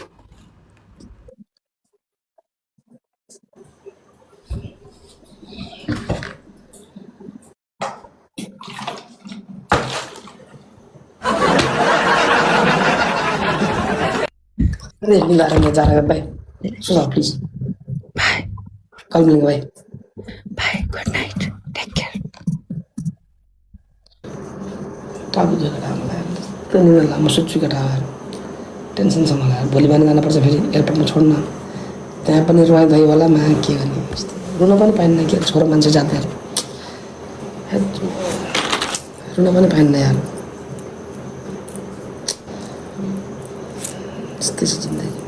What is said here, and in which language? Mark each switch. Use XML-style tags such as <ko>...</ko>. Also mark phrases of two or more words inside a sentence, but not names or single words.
<hi>अरे नींद आ रहा है, मैं जा रहा है भाई, सो जाओ प्लीज। बाय कल मिलेंगे भाई।</hi> <en>Bye, good night, take care.</en> <ne>टापी जो कटा मलाई तो नींद ला, म सुत्छु कटा यार, टेन्सन छ मलाई। भोलि बिहान जानुपर्छ फेरि एयरपोर्टमा छोड्न, त्यहाँ पनि रुवाई धोइ होला, मा के गर्ने, रुन पनि पाइन्न कि छोरो मान्छे जाति यार, रुन पनि पाइन्न यार, यस्तै छ जिन्दगी।</ne>